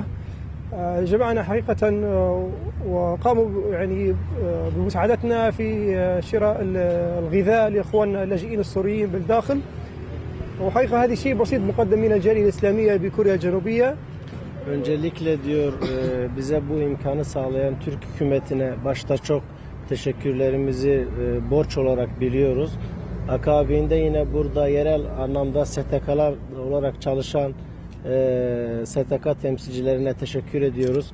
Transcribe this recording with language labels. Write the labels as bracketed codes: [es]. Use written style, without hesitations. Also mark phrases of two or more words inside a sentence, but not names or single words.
[ar] جمعنا حقيقة وقاموا يعني بمساعدتنا في شراء الغذاء لإخواننا اللاجئين السوريين بالداخل. وحقيقة هذا شيء بسيط مقدم من الجالية الإسلامية بكوريا الجنوبية. [tr] Öncelikle diyor bize bu imkanı sağlayan Türk hükümetine başta çok teşekkürlerimizi borç olarak biliyoruz. Akabinde yine burada yerel anlamda STK'lar olarak çalışan STK temsilcilerine teşekkür ediyoruz.